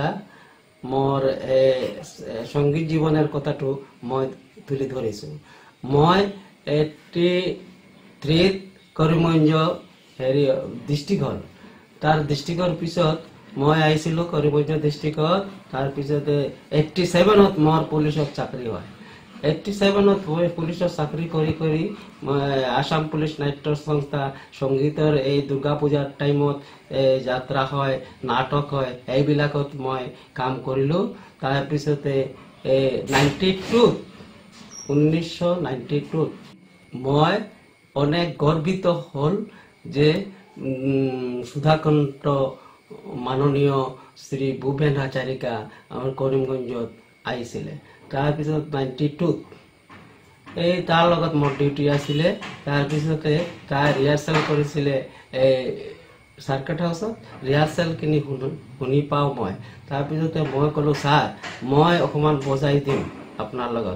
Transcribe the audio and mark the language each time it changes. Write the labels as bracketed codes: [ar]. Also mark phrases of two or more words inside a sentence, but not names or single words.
[as] মোর সংগীত জীবনের কথাটো মই তুলি ধরিছো। মই 83 কৰিমগঞ্জ হেৰি ডিষ্ট্ৰিক্ট হল। তাৰ ডিষ্ট্ৰিক্টৰ পিছত মই আহিছিলো কৰিমগঞ্জ ডিষ্ট্ৰিক্টত। তাৰপিছতে 87ত মোৰ পুলিচত চাকৰি হয়। 87ত পুলিচৰ চাকৰি কৰি কৰি আসাম পুলিচ নাট্য সংস্থা সংগীতৰ এই দুৰ্গা পূজাৰ টাইমত যাত্ৰা হয়, নাটক হয়, এইবিলাকত মই কাম কৰিলো। তাৰপিছতে 1992 মই অনেক গর্বিত হল যে সুধাকান্ত মাননীয় শ্রী ভূপেন হাজারিকা আমার কৰিমগঞ্জত আহিছিলে। তাৰপিছত 92 তাৰ লগত মোৰ ডিউটি আছিলে। তাৰপিছতে তাৰ ৰিহাৰ্চেল কৰিছিলে সাৰ্কিট হাউচত। ৰিহাৰ্চেলখিনি শুনি পাওঁ মই। তাৰপিছতে মই ক'লো, ছাৰ মই অকণমান বজাই দিম আপোনাৰ লগত।